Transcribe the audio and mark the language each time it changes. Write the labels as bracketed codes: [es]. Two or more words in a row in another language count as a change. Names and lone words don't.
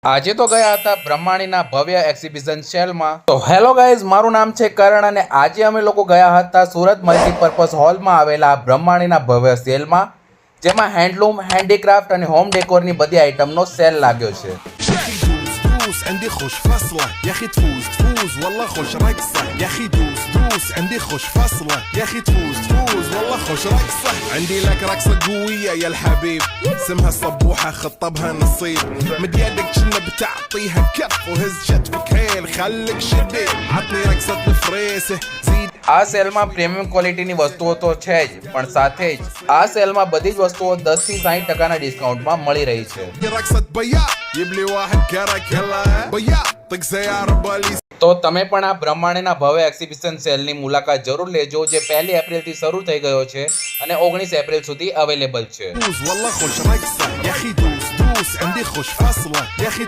[gu] આજે તો ગયા હતા બ્રહ્માણીના ભવ્ય એક્ઝિબિશન સેલમાં। તો [en] hello guys, [gu] મારું નામ છે કરણ અને આજે અમે લોકો ગયા હતા સુરત મલ્ટીપર્પઝ હોલમાં આવેલા બ્રહ્માણીના ભવ્ય સેલમાં, જેમાં હેન્ડલૂમ, હેન્ડીક્રાફ્ટ અને હોમ ડેકોરની બધી આઇટમનો સેલ લાગ્યો છે। [ar] عندي خوش فصلة يا اخي تفوز والله خوش رقصة يا اخي دوس عندي خوش فصلة يا اخي تفوز والله خوش رقصة عندي لك رقصة قوية يا الحبيب اسمها صبوحة خطبها نصيب مد يدك كنا بتعطيها كف وهز شتفك هيل خليك شديد عطني رقصة الفريسة زيد। [gu] આ સેલમાં પ્રીમિયમ ક્વોલિટીની વસ્તુઓ તો છે જ, પણ સાથે જ આ સેલમાં બધી જ વસ્તુઓ 10 થી 60% ડિસ્કાઉન્ટમાં મળી રહી છે। તો તમે પણ આ બ્રહ્માણીના ભવ્ય એક્ઝિબિશન સેલની મુલાકાત જરૂર લેજો, જે 1 એપ્રિલથી શરૂ થઈ ગયો છે અને 19 એપ્રિલ સુધી અવેલેબલ છે।